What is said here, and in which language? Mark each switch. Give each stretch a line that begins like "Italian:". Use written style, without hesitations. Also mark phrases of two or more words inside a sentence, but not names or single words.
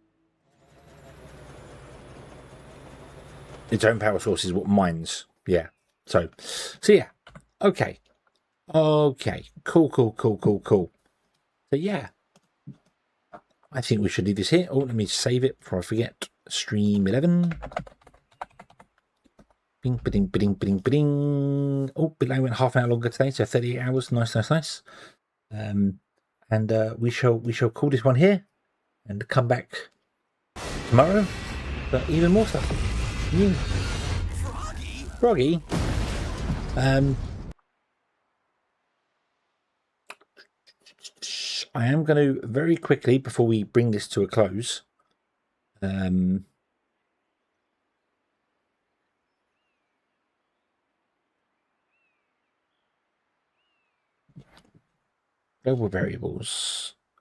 English: Its own power source is what mines. Yeah. So yeah. Okay. Cool. So yeah. I think we should leave this here. Oh, let me save it before I forget. Stream 11. Bing, ba-ding, ba-ding, ba-ding, ba-ding. Oh, below went half an hour longer today, so 38 hours. Nice. And we shall call this one here and come back tomorrow for even more stuff. Froggy? I am going to very quickly, before we bring this to a close, global variables.